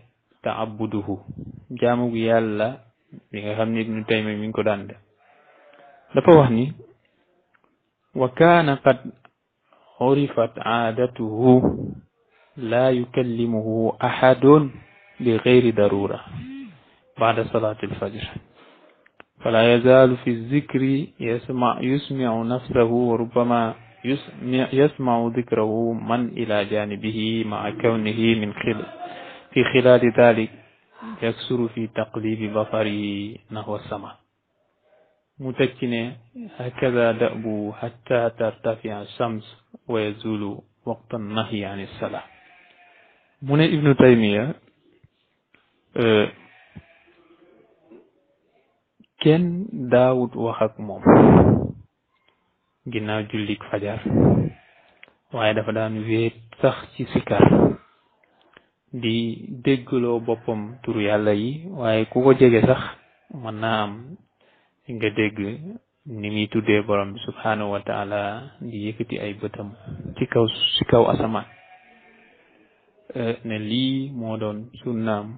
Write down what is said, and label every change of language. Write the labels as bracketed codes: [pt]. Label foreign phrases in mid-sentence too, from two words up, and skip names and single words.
[wo] ta'abbuduhu jaamu gu yàlla bi nga xam ne Ibnu Taymiya mi ngi ko daan def dafa wax ni [ar] وكان قد عرفت عادته لا يكلمه أحد بغير ضرورة بعد صلاة الفجر فلا يزال في الذكر يسمع نفسه وربما يسمع ذكره من إلى جانبه مع كونه في خلال ذلك يكثر في تقليب بصره نحو السماء [wo] mu teg ci ne [ar] هكذا دأبه حتى ترتفع الشمس ويزول وقت النهي عن الصلاة [wo] mu ne [ar] Ibnu Taymiya [wo] kenn daawut wax ak moom ginnaaw jullik fajar waaye dafa daan wéet sax ci sikar di déggloo boppam turu yàlla yi waaye ku ko jege sax mën naa am nga dégg ni muy tuddee borom bi [ar] سبحانه وتعالى [wo] di yëkkati ay bëtam ci kaw asamaan ne lii moo doon sunnaam